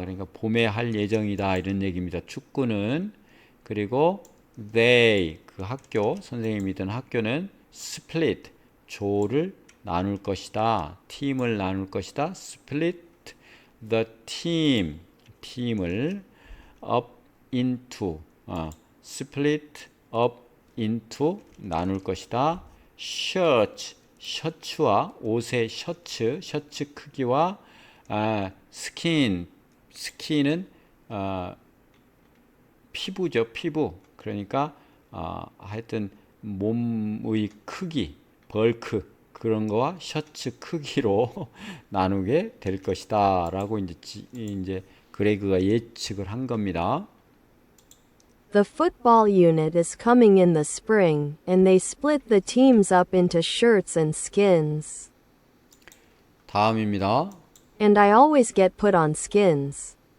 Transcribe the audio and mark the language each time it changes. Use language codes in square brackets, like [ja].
[ko] 그러니까 봄에 할 예정이다 이런 얘기입니다. 축구는. 그리고 they 그 학교 선생님이던 학교는 split 조를 나눌 것이다. 팀을 나눌 것이다. [en] split the team [ko] 팀을 up into [en] split up into [ko] 나눌 것이다. shirt 셔츠와 옷의 셔츠 크기와 스킨은 피부죠, 피부. 그러니까 하여튼 몸의 크기, 벌크 그런 거와 셔츠 크기로 나누게 될 것이다라고 이제 그레그가 예측을 한 겁니다. [en] The football unit is coming in the spring, and they split the teams up into shirts and skins. [ko] 다음입니다. [en] And I always get put on skins.